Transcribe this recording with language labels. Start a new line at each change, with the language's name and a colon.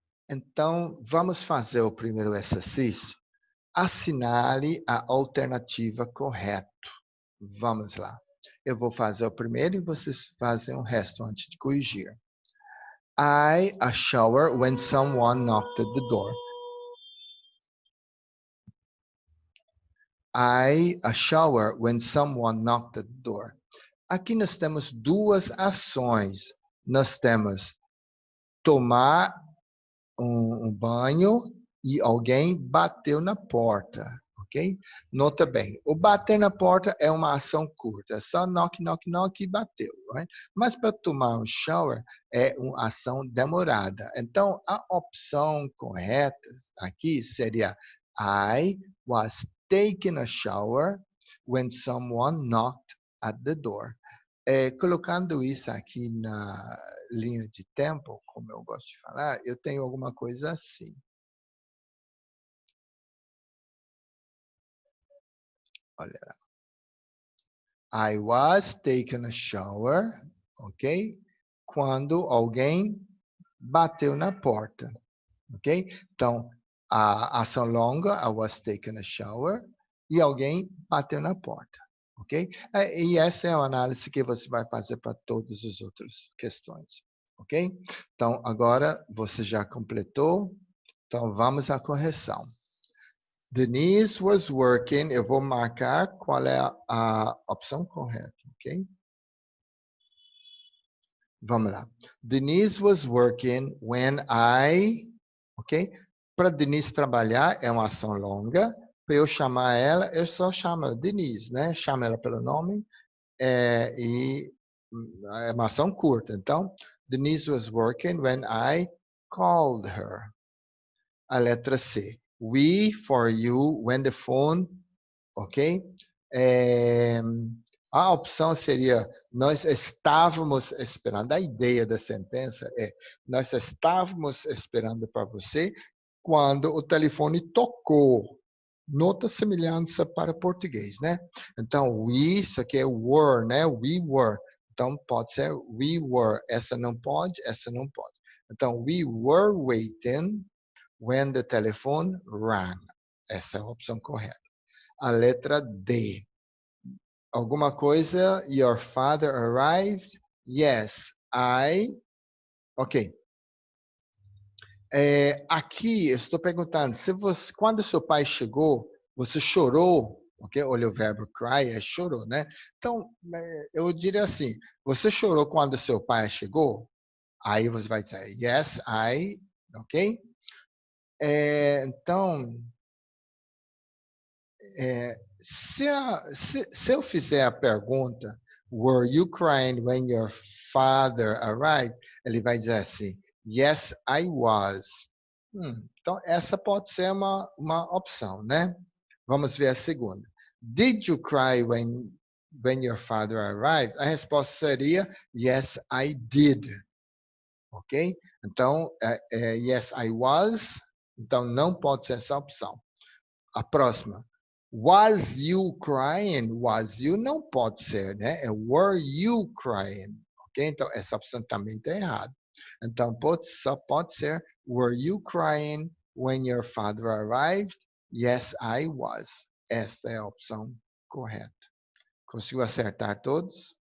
Portuguese: Então, vamos fazer o primeiro exercício. Assinale a alternativa correta. Vamos lá. Eu vou fazer o primeiro e vocês fazem o resto antes de corrigir.
English: I a shower when someone knocked at the door. I a shower when someone knocked at the door.
Portuguese: Aqui nós temos duas ações. Nós temos tomar um banho e alguém bateu na porta, ok? Nota bem, o bater na porta é uma ação curta, só
English: knock, knock, knock
Portuguese: e bateu, right? Mas para tomar um shower é uma ação demorada. Então, a opção correta aqui seria
English: I was taking a shower when someone knocked at the door. Colocando isso aqui na linha de tempo, como eu gosto de falar, eu tenho alguma coisa assim.
Portuguese: Olha lá.
English: I was taking a shower, ok?
Portuguese: Quando alguém bateu na porta, ok? Então, a ação longa,
English: I was taking a shower,
Portuguese: e alguém bateu na porta, ok? E essa é a análise que você vai fazer para todas as outras questões, ok? Então, agora você já completou, então vamos à correção.
English: Denise was working.
Portuguese: Eu vou marcar qual é a opção correta, ok? Vamos lá.
English: Denise was working when I, ok?
Portuguese: Para Denise trabalhar é uma ação longa. Para eu chamar ela, eu só chamo Denise, né? Chamo ela pelo nome e é uma ação curta.
English: Então, Denise was working when I called her.
Portuguese: A letra C.
English: We for you when the phone, ok?
Portuguese: É, a opção seria nós estávamos esperando. A ideia da sentença é nós estávamos esperando para você quando o telefone tocou. Nota semelhança para português, né? Então, we, isso aqui é were, né?
English: We were.
Portuguese: Então, pode ser
English: we were.
Portuguese: Essa não pode, essa não pode.
English: Então, we were waiting when the telephone rang.
Portuguese: Essa é a opção correta. A letra D. Alguma coisa,
English: your father arrived? Yes, I. Ok.
Portuguese: Aqui eu estou perguntando, se você, quando seu pai chegou, você chorou? Ok? Olha o verbo cry, é chorou, né? Então, eu diria assim, você chorou quando seu pai chegou? Aí você vai dizer,
English: yes, I.
Portuguese: Ok?
English: Então, se eu fizer a pergunta, were you crying when your father arrived?
Portuguese: Ele vai dizer assim,
English: yes, I was.
Portuguese: Então, essa pode ser uma opção, né? Vamos ver a segunda.
English: Did you cry when your father arrived?
Portuguese: A resposta seria,
English: yes, I did. Ok? Então, yes, I was.
Portuguese: Então, não pode ser essa opção. A próxima.
English: Was you crying? Was you
Portuguese: não pode ser, né?
English: É were you crying? Ok?
Portuguese: Então, essa opção também está errada.
English: Então, só pode ser were you crying when your father arrived? Yes, I was.
Portuguese: Esta é a opção correta. Conseguiu acertar todos?